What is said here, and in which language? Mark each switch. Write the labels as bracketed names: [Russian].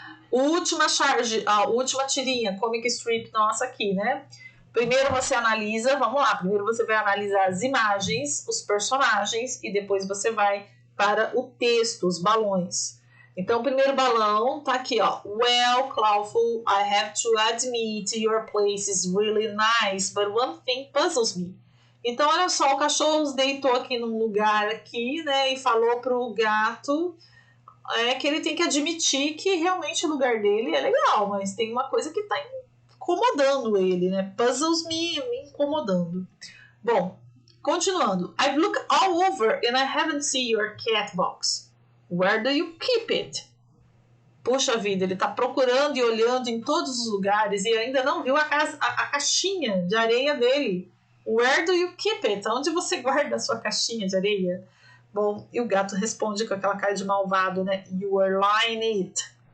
[Portuguese] Última charge, a última tirinha, comic strip nossa aqui, né? Primeiro você analisa, vamos lá, primeiro você vai analisar as imagens, os personagens e depois você vai para o texto, os balões. Então, o primeiro balão tá aqui, ó. [English] Well, Clawful, I have to admit your place is really nice, but one thing puzzles me. [Portuguese] Então, olha só, o cachorro deitou aqui num lugar aqui, né, e falou pro gato que ele tem que admitir que realmente o lugar dele é legal, mas tem uma coisa que tá incomodando ele, né? [English] Puzzles me [Portuguese] incomodando. Bom, continuando. [English] I've looked all over and I haven't seen your cat box. Where do you keep it? [Portuguese] Puxa vida, ele tá procurando e olhando em todos os lugares e ainda não viu a caixinha de areia dele. [English] Where do you keep it? [Portuguese] Onde você guarda a sua caixinha de areia? Bom, e o gato responde com aquela cara de malvado, né? [English] You are lying it.